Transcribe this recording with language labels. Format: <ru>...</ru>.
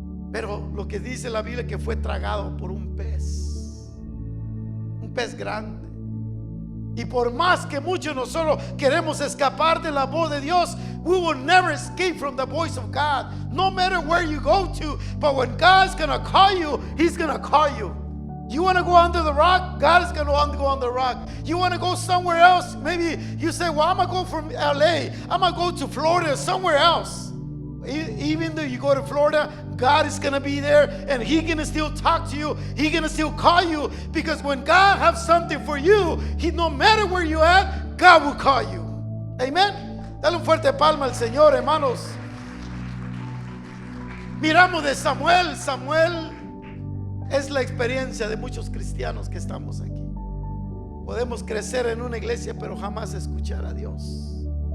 <es>Pero lo que dice la Biblia es que fue tragado por un pez grande. Y por más que muchos nosotros queremos escapar de la voz de Dios,</es> <en>we will never escape from the voice of God, no matter where you go to. But when God's gonna call you, He's gonna call you. You want to go under the rock? God is going to go on the rock. You want to go somewhere else? Maybe you say, well, I'm going to go from LA, I'm going to go to Florida, somewhere else. Even though you go to Florida, God is going to be there, and He's going to still talk to you. He's going to still call you, because when God has something for you, no matter where you at, God will call you. Amen.</en> <es>Dale un fuerte palma al Señor, hermanos. Miramos de Samuel. Samuel es la experiencia de muchos cristianos que estamos aquí. Podemos crecer en una iglesia, pero jamás escuchar a Dios.</es>